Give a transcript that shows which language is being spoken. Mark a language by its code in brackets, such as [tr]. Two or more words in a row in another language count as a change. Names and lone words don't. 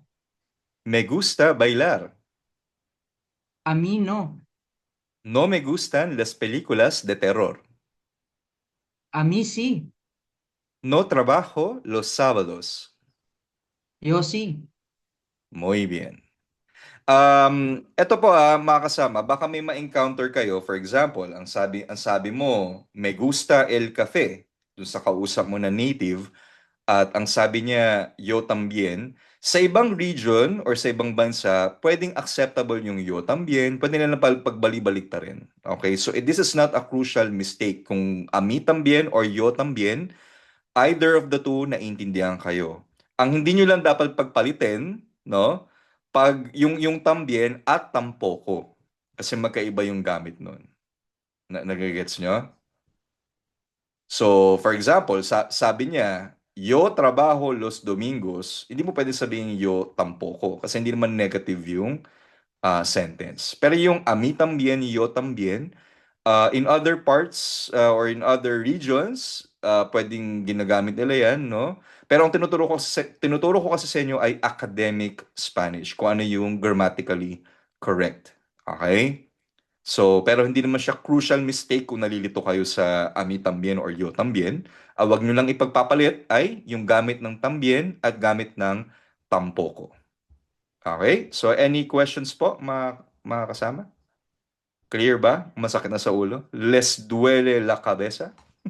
[es] Me gusta bailar. A mí no. No me gustan las películas de terror. A mí sí. No trabajo los sábados. Yo sí. Muy bien. [tl] Ito po mga kasama, baka may ma-encounter kayo. [en] For example, [tl] ang sabi mo, [es] me gusta el café, [tl] dun sa kausap mo na native, at ang sabi niya, [es] yo también. [tl] Sa ibang region or sa ibang bansa, pwedeng acceptable yung [es] yo también, [tl] pwede na lang pagbali-balik ta rin. [en] Okay, so this is not a crucial mistake. [es] Kung a mí también or yo también, [en] either of the two, [tl] naiintindihan kayo. Ang hindi nyo lang dapat pagpalitin, no? Pag yung tambien at tampoko. Kasi magkaiba yung gamit nun. Nagigets nyo? So, [en] for example, [tl] sabi niya, [es] yo trabajo los domingos. [tl] Hindi mo pwede sabihin [es] yo tampoko [tl] kasi hindi naman negative yung sentence. [es] Pero yung a mí también, yo también, [en] in other parts or in other regions, [tl] pwedeng ginagamit nila yan, no? Pero ang tinuturo ko kasi sa inyo ay [en] academic Spanish, [tl] kung ano yung [en] grammatically correct. [tl] Okay? So, pero hindi naman siya [en] crucial mistake [tl] kung nalilito kayo sa [es] a mí también or yo también. [tl] Wag nyo lang ipagpapalit ay yung gamit ng también at gamit ng tampoko. Okay? So, [en] any questions [tl] po, mga kasama? Clear ba? Masakit na sa ulo? [es] Les duele la cabeza?